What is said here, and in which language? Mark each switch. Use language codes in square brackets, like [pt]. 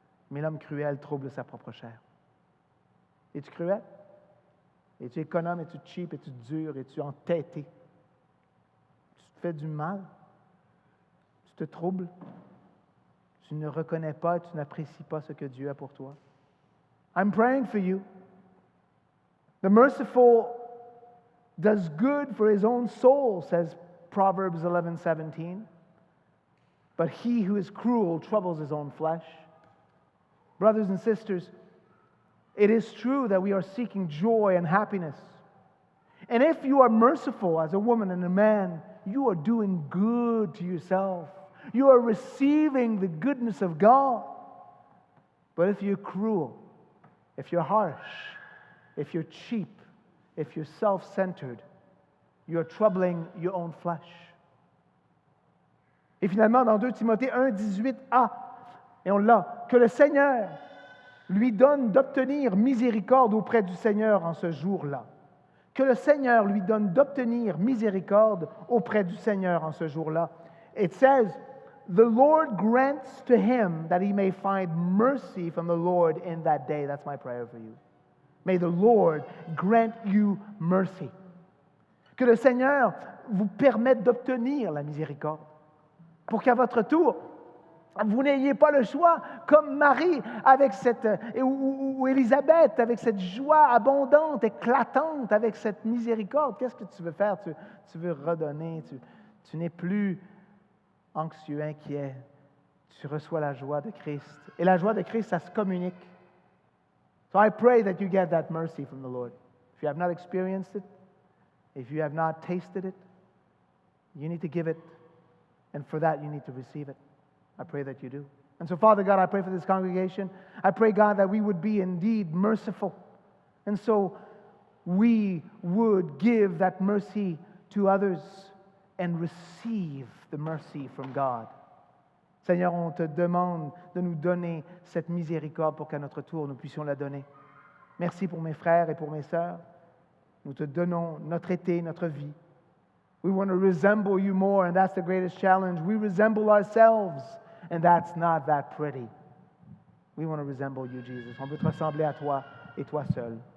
[fr] Mais l'homme cruel trouble sa propre chair. Es-tu cruel? Es-tu économe? Es-tu cheap? Es-tu dur? Es-tu entêté? Tu te fais du mal? Tu te troubles? Tu ne reconnais pas et tu n'apprécies pas ce que Dieu a pour toi? [en] I'm praying for you. The merciful does good for his own soul, says Proverbs 11:17. But he who is cruel troubles his own flesh. Brothers and sisters, it is true that we are seeking joy and happiness. And if you are merciful as a woman and a man, you are doing good to yourself. You are receiving the goodness of God. But if you're cruel, if you're harsh, if you're cheap, if you're self-centered, you're troubling your own flesh. [fr] Et finalement, dans 2 Timothée 1, 18a, et on l'a, que le Seigneur lui donne d'obtenir miséricorde auprès du Seigneur en ce jour-là. Que le Seigneur lui donne d'obtenir miséricorde auprès du Seigneur en ce jour-là. [en] It says, the Lord grants to him that he may find mercy from the Lord in that day. That's my prayer for you. May the Lord grant you mercy. [fr] Que le Seigneur vous permette d'obtenir la miséricorde. Pour qu'à votre tour, vous n'ayez pas le choix, comme Marie avec ou Élisabeth, avec cette joie abondante, éclatante, avec cette miséricorde. Qu'est-ce que tu veux faire? Tu veux redonner. Tu n'es plus anxieux, inquiet. Tu reçois la joie de Christ. Et la joie de Christ, ça se communique. [en] So I pray that you get that mercy from the Lord. If you have not experienced it, if you have not tasted it, you need to give it. And for that, you need to receive it. I pray that you do. And so, Father God, I pray for this congregation. I pray, God, that we would be indeed merciful. And so we would give that mercy to others and receive the mercy from God. [fr] Seigneur, on te demande de nous donner cette miséricorde pour qu'à notre tour, nous puissions la donner. Merci pour mes frères et pour mes sœurs. Nous te donnons notre été, notre vie. [en] We want to resemble you more, and that's the greatest challenge. We resemble ourselves, and that's not that pretty. We want to resemble you, Jesus. [fr] On veut te ressembler à toi et toi seul.